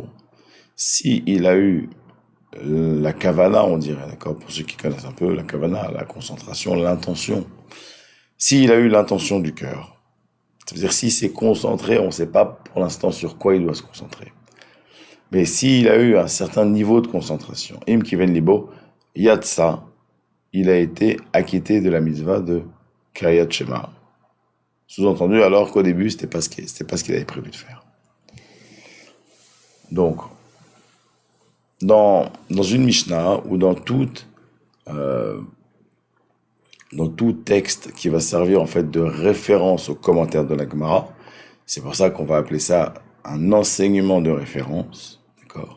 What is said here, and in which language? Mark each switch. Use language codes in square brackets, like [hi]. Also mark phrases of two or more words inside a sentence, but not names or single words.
[fr] Si il a eu la kavana, on dirait, d'accord, pour ceux qui connaissent un peu, la kavana, la concentration, l'intention. S'il a eu l'intention du cœur, ça veut dire s'il s'est concentré, on ne sait pas pour l'instant sur quoi il doit se concentrer. Mais s'il a eu un certain niveau de concentration, [he] אם כיוון ליבו, יצא, [fr] il a été acquitté de la mitzvah de Kiryat Shema. Sous-entendu, alors qu'au début, c'était pas ce qu'il avait prévu de faire. Donc, dans une Mishnah ou dans tout texte qui va servir en fait de référence aux commentaires de la Gemara, c'est pour ça qu'on va appeler ça un enseignement de référence, d'accord?